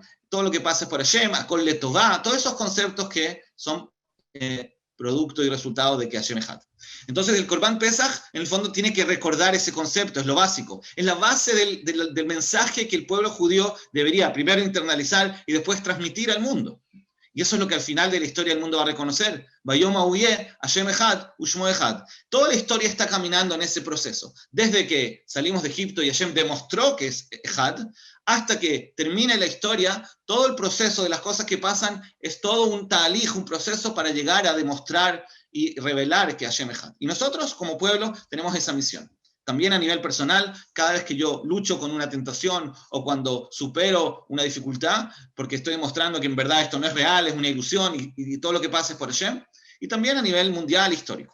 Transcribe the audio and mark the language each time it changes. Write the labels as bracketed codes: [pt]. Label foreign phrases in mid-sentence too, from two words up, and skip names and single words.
[es] Todo lo que pasa es por Hashem, [he] הכל לטובה, [es] todos esos conceptos que son producto y resultado de que Hashem Echad. Entonces el Corbán Pesach, en el fondo, tiene que recordar ese concepto, es lo básico. Es la base del mensaje que el pueblo judío debería primero internalizar y después transmitir al mundo. Y eso es lo que al final de la historia el mundo va a reconocer. [he] ביום ההוא השם אחד ושמו אחד. [es] Toda la historia está caminando en ese proceso. Desde que salimos de Egipto y Hashem demostró que es echad, hasta que termine la historia, todo el proceso de las cosas que pasan es todo un ta'alij, un proceso para llegar a demostrar y revelar que Hashem echad. Y nosotros, como pueblo, tenemos esa misión. También a nivel personal, cada vez que yo lucho con una tentación o cuando supero una dificultad, porque estoy demostrando que en verdad esto no es real, es una ilusión y todo lo que pasa es por Hashem, y también a nivel mundial histórico.